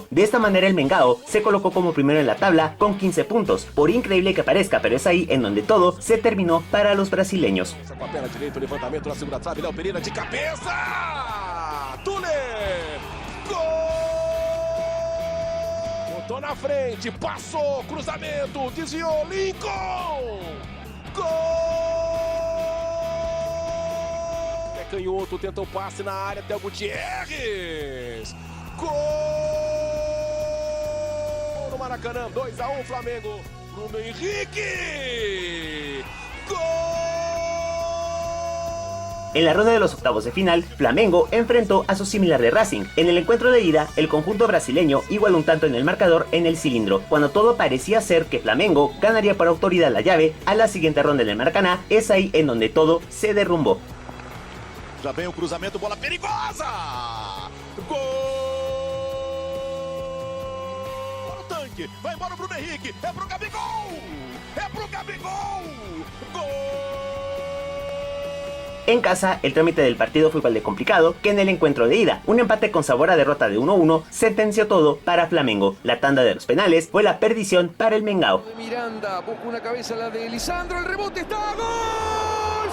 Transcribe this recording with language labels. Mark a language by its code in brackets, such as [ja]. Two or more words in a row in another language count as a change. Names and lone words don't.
[es] De esta manera el Mengao se colocó como primero en la tabla con 15 puntos. Por increíble que parezca, pero es ahí en donde todo se terminó para los brasileños. [pt] Com a perna direita, levantamento na segunda trave, Léo Pereira de cabeça! Tuller! Gol! Botou na frente, passou, cruzamento, desviou, Lincoln! Gol! Canhoto, tenta o passe na área, Theo Gutierrez! Gol! No Maracanã, 2-1 Flamengo, Bruno Henrique! Gol! [es] En la ronda de los octavos de final, Flamengo enfrentó a su similar de Racing. En el encuentro de ida, el conjunto brasileño igualó un tanto en el marcador en el cilindro. Cuando todo parecía ser que Flamengo ganaría por autoridad la llave a la siguiente ronda en el Maracaná, es ahí en donde todo se derrumbó. [pt] Já vem o cruzamento, bola perigosa! Gol! Henrique. Vai embora o Bruno Henrique. É pro Gabigol! É pro Gabigol! Gol! [es] En casa, el trámite del partido fue igual de complicado que en el encuentro de ida. Un empate con sabor a derrota de 1-1 sentenció todo para Flamengo. La tanda de los penales fue la perdición para el Mengao. Miranda busca una cabeza, la de Lisandro, el rebote está, ¡gol!